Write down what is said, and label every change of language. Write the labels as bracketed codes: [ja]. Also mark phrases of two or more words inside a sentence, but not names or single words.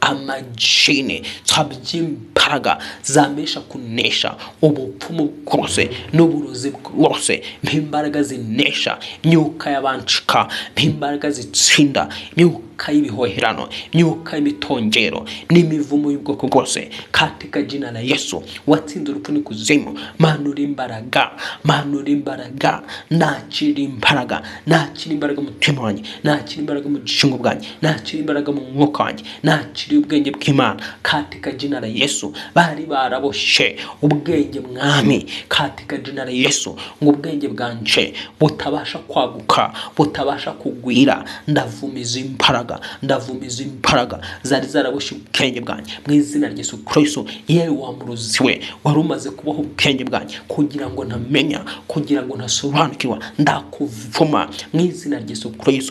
[rw] amajini, nsabye imbaraga zampesha kunesha ubupfumu bwose n'uburozi bwose, imbaraga zinesha imyuka y'abanshika, imbaraga zitsinda imyuka y'ibihoherano, imyuka y'imitongero n'imivumo y'ubwoko bwose, [sw] katika jina la [rw] Yesu watsinze urupfu n'ikuzimu. Manura imbaraga, manura imbaraga, nakira imbaraga, nakira imbaraga mu mutima wanjye, nakira imbaraga mu gishingo bwanjye, nakira imbaraga mu mwuka wanjye, nakira ubwenge bw'Imana [sw] katika jina la [rw] Yesu. Bari baraboshe ubwenge mwami [sw] katika jina la [rw] Yesu, ngo ubwenge bwanje butabasha kwaguka, butabasha kugwira, ndavumiza imbaraga, ndavumiza imbaraga zari zaraboshe ubwenge bwanjye mu izina rya Yesu Kristo. Yewe wamurozi we wari umaze kubaho ubwenge bwanjye kugira ngo ntamenya, kugira ngo ntasobanukirwa, ndakuvuma mu izina rya Yesu Kristo.